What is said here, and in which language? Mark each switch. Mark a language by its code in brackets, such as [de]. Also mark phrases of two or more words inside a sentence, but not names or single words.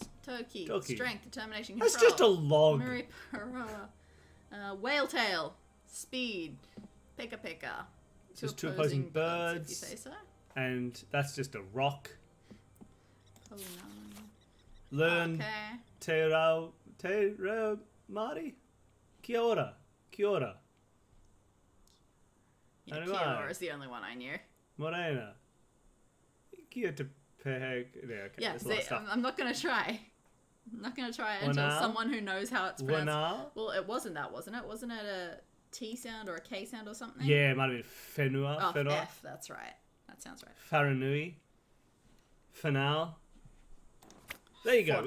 [en] Toki, Toki. strength, determination, control. That's just a log. Muripara. Whale tail, speed, pika pika. Just two opposing birds. If you say so. And that's just a rock. Oh Learn no. Okay. [mi] Te Mari? Kia ora. Kia ora. [en] Yeah, Anyway. Kiora is the only one I knew. Morena. [mi] Kia te peheg. [en] Yeah, okay. Yeah, There's a lot see, of stuff. I'm not gonna try. I'm not gonna try it until Wanao? someone who knows how it's pronounced. Wanao? Well, it wasn't that, wasn't it? Wasn't it a T sound or a K sound or something? Yeah, it might have been Fenua. Oh, Fenua. F, that's right. That sounds right. Faranui. Fanal. There you go.